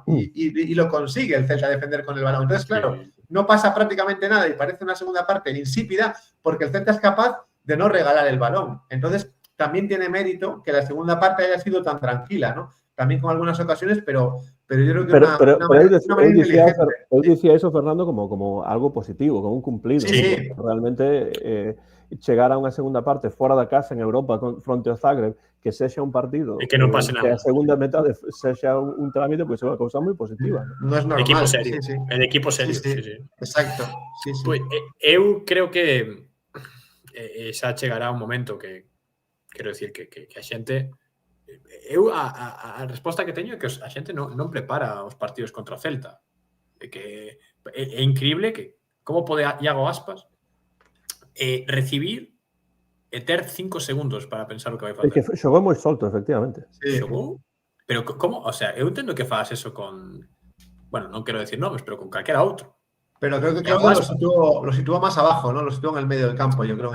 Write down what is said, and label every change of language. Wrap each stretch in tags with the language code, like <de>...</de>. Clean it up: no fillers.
<es>Y lo consigue el Celta defender con el balón. Entonces, claro, no pasa prácticamente nada y parece una segunda parte insípida porque el Celta es capaz de no regalar el balón. Entonces, también tiene mérito que la segunda parte haya sido tan tranquila, ¿no? También con algunas ocasiones, pero yo creo que una manera inteligente.</es> <gl>Eu dicía eso, Fernando, como algo positivo, como un cumplido. Sí. Realmente chegar a unha segunda parte fora da casa en Europa fronte ao Zagreb, que sexa un partido e que non pase nada, que a segunda metade sexa un trámite, pois é unha cousa moi positiva.</gl> <es>No es normal. Equipo serio. Sí. El equipo serio. Sí. Exacto. Sí.</es> <gl>Pois, eu creo que xa chegará un momento que quero decir que a xente a resposta que teño é que a xente non prepara os partidos contra o Celta. Que é increíble que como pode Iago Aspas recibir e ter 5 segundos para pensar o que vai facer. É que xogou moi solto, efectivamente. Sí. Xogou? Pero como? O sea, eu entendo que faz eso con... Bueno, non quero decir nomes, pero con calquera outro.</gl> <es>Pero creo que Claudio lo sitúa más abajo, ¿no? Lo sitúa en el medio del campo, yo creo.</es>